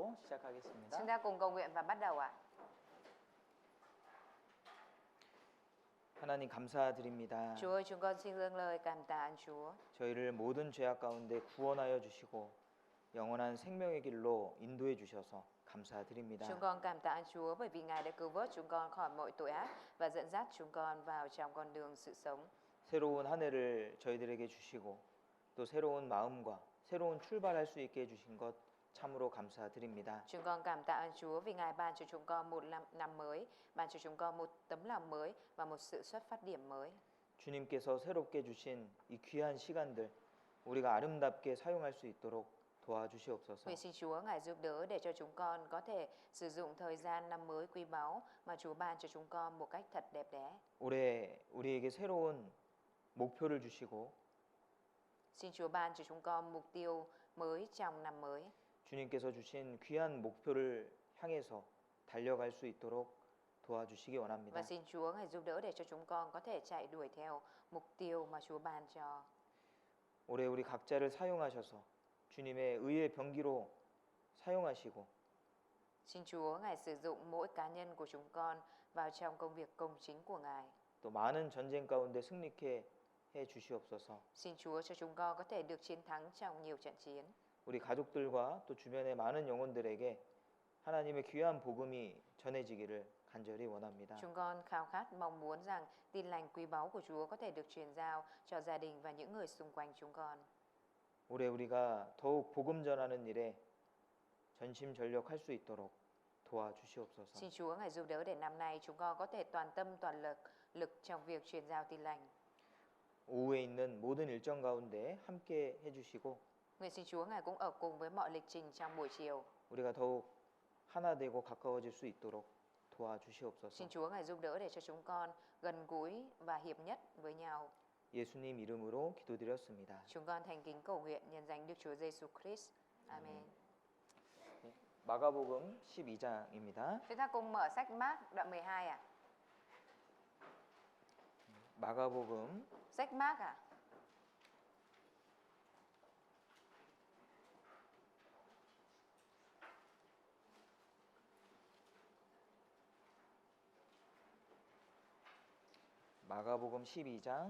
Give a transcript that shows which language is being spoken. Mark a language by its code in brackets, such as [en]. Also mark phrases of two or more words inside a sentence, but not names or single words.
[ko] 시작하겠습니다. [vi] Chúng ta cùng cầu nguyện và bắt đầu ạ. [ko] 하나님 감사드립니다. [vi] Chúa ơi, chúng con xin dâng lời cảm tạ ơn Chúa. [ko] 저희를 모든 죄악 가운데 구원하여 주시고 영원한 생명의 길로 인도해 주셔서 감사드립니다. [vi] Chúng con cảm tạ ơn Chúa bởi vì Ngài đã cứu vớt chúng con khỏi mọi tội ác và dẫn dắt chúng con vào trong con đường sự sống. [ko] 새로운 한 해를 저희들에게 주시고 또 새로운 마음과 새로운 출발할 수 있게 해주신 것 참으로 감사드립니다. [vi] Chúng con cảm tạ ơn Chúa vì Ngài ban cho chúng con một năm mới, ban cho chúng con một tấm lòng mới và một sự xuất phát điểm mới. [ko] 주님께서 새롭게 주신 이 귀한 시간들 우리가 아름답게 사용할 수 있도록 도와주시옵소서. [vi] Nguyện xin Chúa Ngài giúp đỡ để cho chúng con có thể sử dụng thời gian năm mới quý báu mà Chúa ban cho chúng con một cách thật đẹp đẽ. [ko] 올해 우리에게 새로운 목표를 주시고 [vi] Xin Chúa ban cho chúng con mục tiêu mới trong năm mới. [ko] 주님께서 주신 귀한 목표를 향해서 달려갈 수 있도록 도와주시기 원합니다. [vi] Và xin Chúa Ngài giúp đỡ để cho chúng con có thể chạy đuổi theo mục tiêu mà Chúa ban cho. [ko] 올해 우리 각자를 사용하셔서 주님의 의의 병기로 사용하시고 [vi] Xin Chúa Ngài sử dụng mỗi cá nhân của chúng con vào trong công việc công chính của Ngài. [ko] 또 많은 전쟁 가운데 승리케 해 주시옵소서. [vi] Xin Chúa cho chúng con có thể được chiến thắng trong nhiều trận chiến. [ko] 우리 가족들과 또 주변의 많은 영혼들에게 하나님의 귀한 복음이 전해지기를 간절히 원합니다. [vi] Chúng con khao khát mong muốn rằng tin lành quý báu của Chúa có thể được truyền giao cho gia đình và những người xung quanh chúng con. [ko] 올해 우리가 더욱 복음 전하는 일에 전심전력할 수 있도록 도와주시옵소서. [vi] Xin Chúa Ngài giúp đỡ để năm nay chúng con có thể toàn tâm toàn lực trong việc truyền giao tin lành. [ko] 오후에 있는 모든 일정 가운데 함께 해주시고 [vi] Nguyện xin Chúa Ngài cũng ở cùng với mọi lịch trình trong buổi chiều. [ko] 우리가 더욱 하나 되고 가까워질 수 있도록 도와주시옵소서. [vi] Xin Chúa Ngài giúp đỡ để cho chúng con gần gũi và hiệp nhất với nhau. [ko] 예수님 이름으로 기도드렸습니다. [vi] Chúng con thành kính cầu nguyện nhân danh Đức Chúa Giêsu Christ. Amen. [ko] 마가복음 12장입니다. [vi] Chúng ta cùng mở sách Mác đoạn 12 ạ. [ko] 마가복음 [vi] Sách Mác ạ. [ko] 마가복음 12장